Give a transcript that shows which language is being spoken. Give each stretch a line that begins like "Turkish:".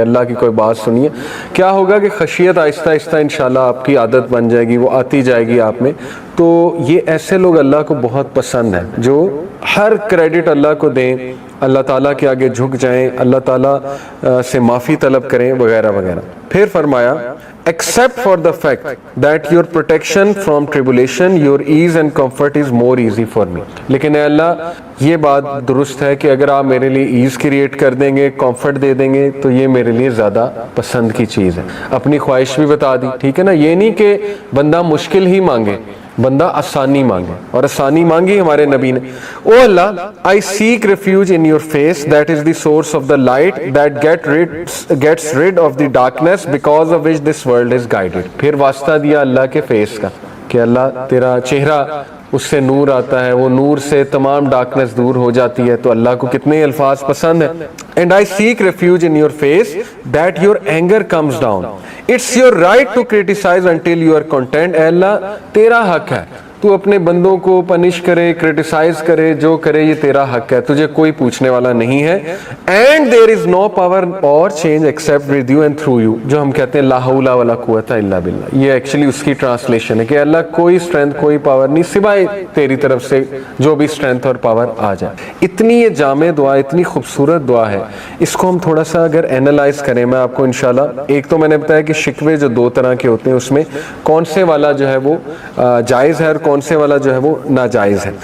Urdu: اللہ کی کوئی بات سنیے، کیا ہوگا کہ خشیت آہستہ آہستہ انشاءاللہ آپ کی عادت بن جائے گی، وہ آتی جائے گی آپ میں. تو یہ ایسے لوگ اللہ کو بہت پسند ہیں جو ہر کریڈٹ اللہ کو دیں اللہ تعالیٰ کے آگے جھک جائیں, اللہ تعالیٰ سے معافی طلب کریں وغیرہ وغیرہ. پھر فرمایا
English: except for the fact that your protection from tribulation, your ease and comfort is more easy for me.
Urdu: لیکن اے اللہ یہ بات درست ہے کہ اگر آپ میرے لیے ایز کریٹ کر دیں گے, کمفرٹ دے دیں گے, تو یہ میرے لیے زیادہ پسند کی چیز ہے. اپنی خواہش بھی بتا دی, ٹھیک ہے نا. یہ نہیں کہ بندہ مشکل ہی مانگے, بندہ آسانی مانگے, اور آسانی مانگی ہمارے نبی نے.
English: او اللہ, I seek refuge in your face, that is the source of the light that gets rid of the darkness because of which this world is guided.
Urdu: پھر واسطہ دیا اللہ کے فیس کا کہ اللہ تیرا چہرہ, اس سے نور آتا ہے, وہ نور سے تمام ڈارکنس دور ہو جاتی ہے. تو اللہ کو کتنے الفاظ پسند ہیں.
English: And I seek refuge in your face that your anger comes down. It's your right to criticize until you are content.
Urdu: اے اللہ تیرا حق ہے, تو اپنے بندوں کو پنش کرے, کرٹیسائز کرے, جو کرے یہ تیرا حق ہے, تجھے کوئی پوچھنے والا نہیں ہے.
English: And there is no power or change except with you and through you.
Urdu: جو ہم کہتے ہیں لا حول ولا قوت الا باللہ, یہ ایکچولی اس کی ٹرانسلیشن ہے کہ اللہ کوئی اسٹرینتھ کوئی پاور نہیں سوائے تیری طرف سے جو بھی اسٹرینتھ اور پاور آ جائے. اتنی یہ جامع دعا, اتنی خوبصورت دعا ہے. اس کو ہم تھوڑا سا اگر اینالائز کریں, میں آپ کو انشاءاللہ, ایک تو میں نے بتایا کہ شکوے جو دو طرح کے ہوتے ہیں, اس میں کون سے والا جو ہے وہ جائز ہے اور کون سے والا جو ہے وہ ناجائز ہے.